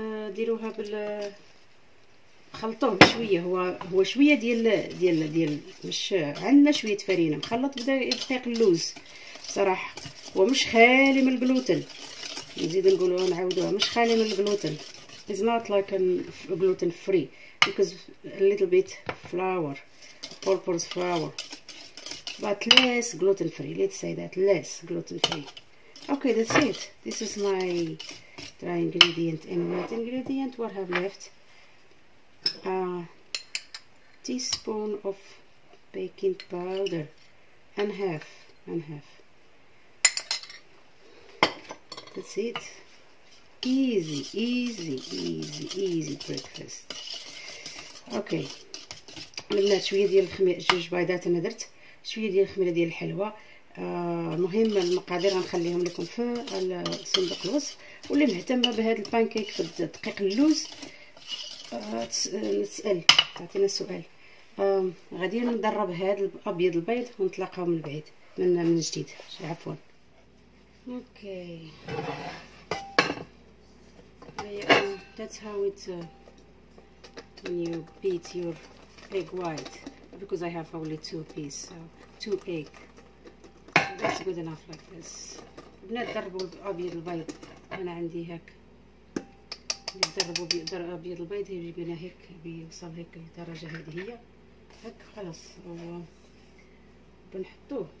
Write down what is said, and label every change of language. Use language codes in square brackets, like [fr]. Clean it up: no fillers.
[ar] ديروها خلطوه بشويه. هو شويه ديال مش عندنا شويه فرينه مخلط بدقيق اللوز. بصراحه هو مش خالي من الجلوتين. نزيد نقولوها نعاودوها مش خالي من الجلوتين. [en] It's not like a gluten free because a little bit flour, all-purpose flour, but less gluten free. Let's say that less gluten free. Okay, that's it. This is my dry ingredient. And wet ingredient, what I have left? A teaspoon of baking powder and half. That's it. Easy breakfast. [ar] Okay, البنات شويه ديال الخميره 2 بيضات انا درت شويه ديال الخميره ديال الحلوى. المهم المقادير غنخليهم لكم في صندوق الوصف. واللي مهتمه بهذا البانكيك في دقيق اللوز نسال تعطينا السؤال. غادي ندرب هذا ابيض البيض ونتلاقاو من بعيد من جديد. عفوا. [en] Okay that's how it's when you beat your egg white, because I have only 2 pieces, so 2 egg, so that's good enough like this. [ar] بنات دربوا ابيض البيض. انا عندي هاك ندربوا ابيض البيض يجيبنا هيك بيوصل هيك الدرجه هذه هي هاك خلاص بنحطوه.